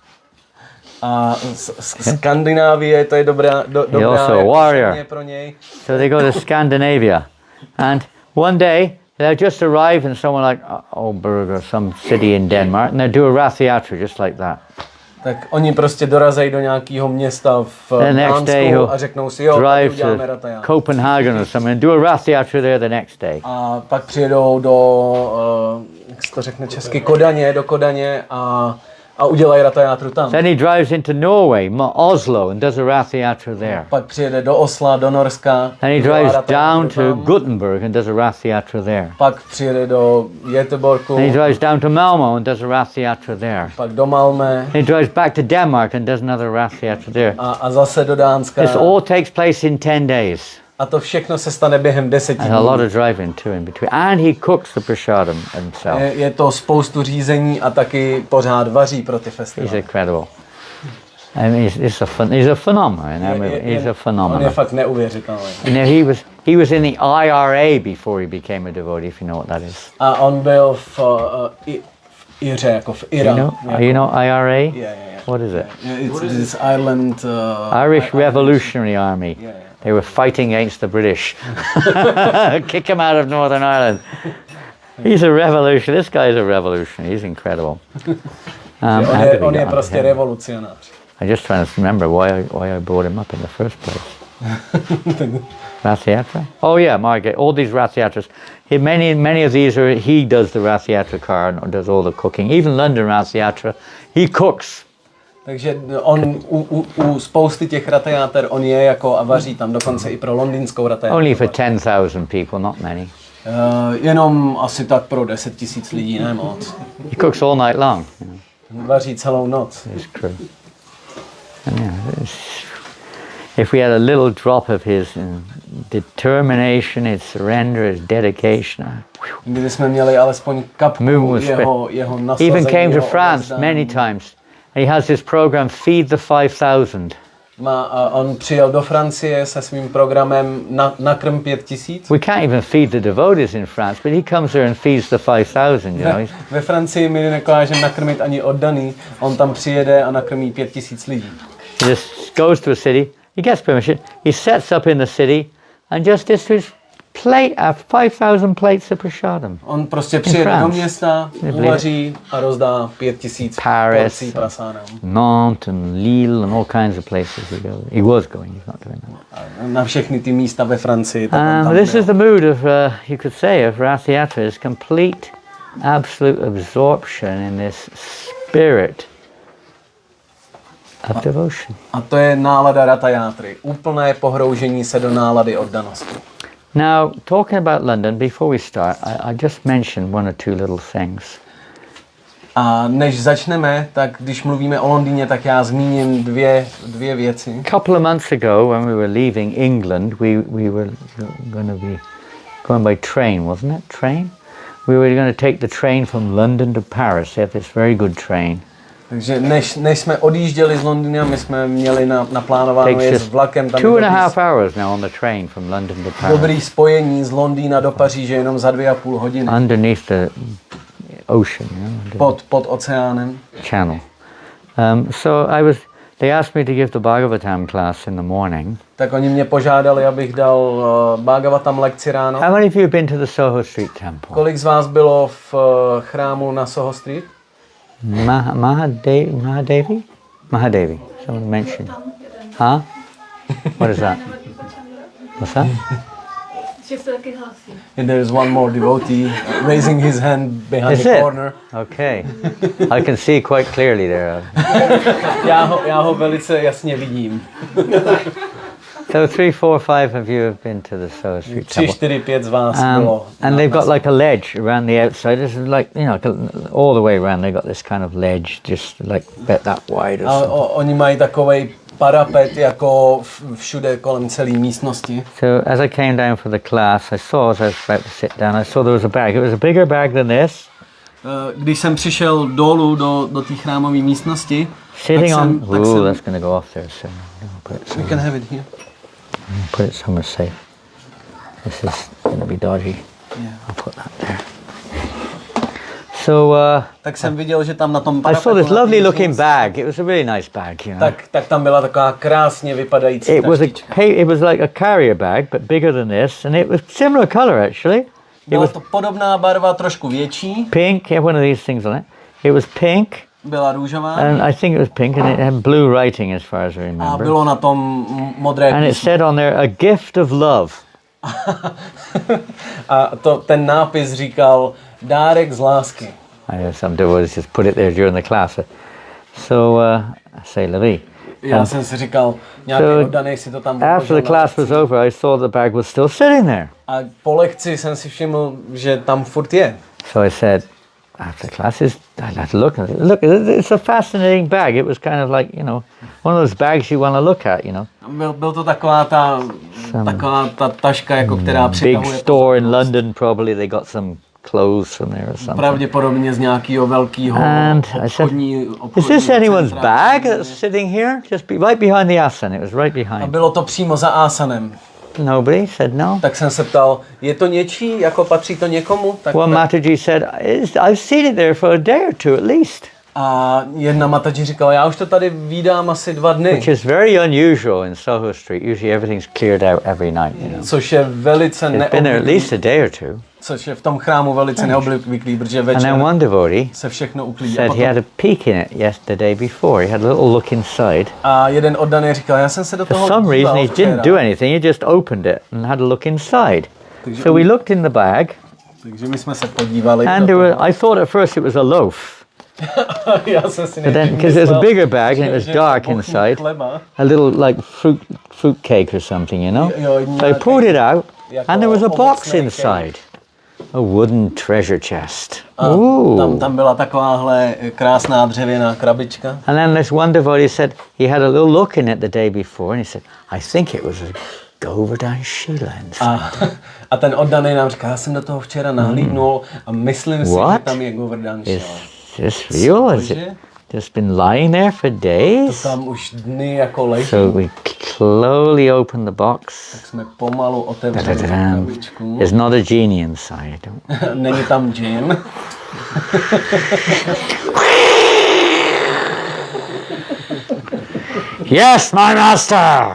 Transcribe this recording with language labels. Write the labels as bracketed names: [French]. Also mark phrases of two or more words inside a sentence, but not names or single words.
[Czech] A Skandinávie, to je dobrá [English] also a warrior. [Czech] země pro něj. [English] So they go to Scandinavia. And one day, they'll just arrive in somewhere like Aalborg or some city in Denmark, and they'll do a Rath Yatra just like that. [Czech] Tak oni prostě dorazejí do nějakého města v Dánsku a řeknou si, jo, [English] drive [Czech] uděláme to ratayátru. [English] Copenhagen or something and do a Rath Yatra there the next day. [Czech] A pak přijedou do, jak se to řekne česky, do Kodaně a a udělají ratayátru tam. [English] Then he drives into Norway, Oslo, and does a Rath Yatra there. [Czech] Pak přijede do Osla, do Norska. [English] Then he [Czech] udělá [English] drives [Czech] ratayátru [English] down to [Czech] tam. [English] Gothenburg and does a Rath Yatra there. [Czech] Pak přijede do Göteborgu. [English] Then he drives down to Malmo and does a Rath Yatra there. [Czech] Pak do Malmö. [English] Then he drives back to Denmark and does another Rath Yatra there. [Czech] A zase do Dánska. [English] This all takes place in 10 days. [Czech] A to všechno se stane během 10 [English] And a lot [Czech] dní. [English] of driving too in between. And he cooks the prasadam himself. [Czech] Je to spoustu řízení a taky pořád vaří pro ty [English] He's [Czech] festivaly. [English] incredible. I mean, he's a phenomenon. He's a [Czech] On je [English] phenomenon. [Czech] fakt neuvěřitelný. [English] You know, he was in the IRA before he became a devotee, if you know what that is. [Czech] A on byl v Iře, jako v [English] You [Czech] Iránu. [English] you know IRA? Yeah. What is it? It's this Ireland... Irish Revolutionary Army. Yeah. They were fighting against the British. Kick him out of Northern Ireland. He's a revolution. This guy's a revolution. He's incredible. [Czech] On je prostě revolucionář. [English] I just trying to remember why I brought him up in the first place. Rath Yatra? Oh yeah, Margaret. All these Rath Yatras. Many of these he does the Rath Yatra car and does all the cooking. Even London Rath Yatra, he cooks. [Czech] Takže on u spousty těch ratajáter on je jako a vaří tam dokonce i pro londýnskou ratajátru. [English] Only for 10,000 people, not many. [Czech] Jenom asi tak pro 10 000 lidí, ne moc. [English] He cooks all night long. You know. [Czech] Vaří celou noc. [English] It's true. And yeah, if we had a little drop of his determination, his surrender, his dedication. [Czech] Kdyby jsme měli alespoň kapku jeho nasazení. [English] He even came to [Czech] jeho [English] France [Czech] odevzdání. [English] many times. He has this program, Feed the 5,000. [Czech] On přijel do Francie se svým programem Nakrm 5000. [English] We can't even feed the devotees in France, but he comes there and feeds the 5,000, you know. [Czech] Ve Francii my nedokážeme nakrmit ani oddaný, on tam přijede a nakrmí 5000 lidí. [English] He just goes to a city, he gets permission, he sets up in the city and just distributes 5,000 plates of prasadam. [Czech] On prostě přijede do města, uvaří a rozdá 5000 porcí prasadam. [English] Nantes and Lille and all kinds of places he was going, he's not doing that. [Czech] Na všechny ty místa ve Francii. [English] This is the mood of, you could say, of Rath Yatra, is complete, absolute absorption in this spirit of devotion. [Czech] A to je nálada ratayátry. Úplné pohroužení se do nálady oddanosti. [English] Now, talking about London, before we start, I just mentioned one or two little things. [Czech] A než začneme, tak když mluvíme o Londýně, tak já zmíním dvě věci. [English] A couple of months ago, when we were leaving England, we were going to be going by train, wasn't it? Train? We were going to take the train from London to Paris. They have this very good train. [Czech] Takže než jsme odjížděli z Londýna, my jsme měli naplánováno jet s vlakem. Tam [English] 2.5 hours now on the train from London to Paris. [Czech] Dobrý spojení z Londýna do Paříže jenom za 2,5 hodiny. [English] Underneath the ocean, you know, [Czech] pod oceánem. [English] Channel. They asked me to give the Bhagavatam class in the morning. [Czech] Tak oni mě požádali, abych dal Bhagavatam lekci ráno. [English] How many of you have been to the Soho Street Temple? [Czech] Kolik z vás bylo v chrámu na Soho Street? [English] Mahadevi? Mahadevi. Someone mentioned. Huh? What is that? What's that? And there is one more devotee raising his hand behind Is the it? corner. Okay. I can see quite clearly there. [Czech] Já ho velice jasně vidím. [English] So 3, 4, 5 of you have been to the Soho Street [Czech] 3, [English] Temple. [Czech] 4, 5 z vás bylo. [English] And they've got like a ledge around the outside. This is like, you know, all the way around they've got this kind of ledge, just like about that wide or [Czech] A [English] something. [Czech] oni mají takovej parapet jako všude kolem celé místnosti. [English] So as I came down for the class, I saw, as I was about to sit down, I saw there was a bag. It was a bigger bag than this. [Czech] Když jsem přišel dolů do té chrámové místnosti, [English] Sitting on, that's going to go off there soon. Put it we somewhere. can have it here. Put it somewhere safe. This is going to be dodgy. Yeah. I'll put that there. So [Czech] Tak jsem viděl, že tam na tom [English] I [Czech] parapetu [English] saw this lovely looking bag. It was a really nice bag, you know. [Czech] tak tam byla taková krásně vypadající taštička. [English] It was like a carrier bag, but bigger than this, and it was similar color actually. [Czech] Byla to podobná barva, trošku větší. [English] Pink. It had one of these things on it. It was pink. [Czech] Byla růžová. [English] And I think it was pink, and it had blue writing as far as I [Czech] A [English] remember. [Czech] bylo na tom modré [English] And it [Czech] písmo. [English] said on there, a gift of love. [Czech] A ten nápis říkal dárek z lásky. [English] I know some devotees just put it there during the class. So, [French] say la vie. [Czech] Já jsem si říkal, nějaký oddanej si to tam [English] After the class was over, I saw the bag was still sitting there. A po lekci jsem si všiml, že tam furt je. So I said, after classes, I'd have to look at it. Look, it's a fascinating bag. It was kind of like, you know, one of those bags you want to look at, you know. [Czech] Byl to taková ta taška, jako která přitahuje. [English] Big store in London, probably they got some clothes from there or something. [Czech] Pravděpodobně z nějakého velkého obchodní [English] is this anyone's bag that's sitting here? Just right behind the asana. It was right behind. [Czech] A bylo to přímo za asanem. [English] Nobody said no. [Czech] Tak jsem se ptal, je to něčí, jako patří to někomu? Tak, [English] One Mataji said, I've seen it there for a day or two at least. [Czech] A jedna Mataji říkala, já už to tady vídám asi 2 dny. [English] Which is very unusual in Soho Street. Usually everything's cleared out every night, you know. [Czech] Což je velice [English] It's been there at least a day or two. [Czech] Což je v tom chrámu velice neobvyklý, protože večer [English] and then one devotee [Czech] se všechno uklidí. [English] Said he had a peek in it the day before. He had a little look inside. [Czech] A jeden oddaný říkal, já jsem se do toho [English] For some reason he didn't do anything. He just opened it and had a look inside. So we looked in the bag. [Czech] Takže my jsme se podívali. [English] And I thought at first it was a loaf. But then, because there's a bigger bag and it was dark inside, a little like fruit cake or something, you know. So I pulled it out, and there was a box inside, a wooden treasure chest. Ooh. [Czech] Tam byla takováhle krásná dřevěná krabička. [English] And then this one devotee said he had a little look in it the day before, and he said, I think it was a Govardhan Sheila inside. [Czech] A ten oddaný nám říká, já jsem do toho včera nahlídnul a myslím si, že tam je Govardhan Sheila. [English] Is this real? Has it just been lying there for days? [Czech] To tam už dny jako leží. [English] So we slowly opened the box. [Czech] Tak jsme pomalu otevřeli krabičku. [English] There's not a genie inside. [Czech] Není tam džin. [English] Yes, my master.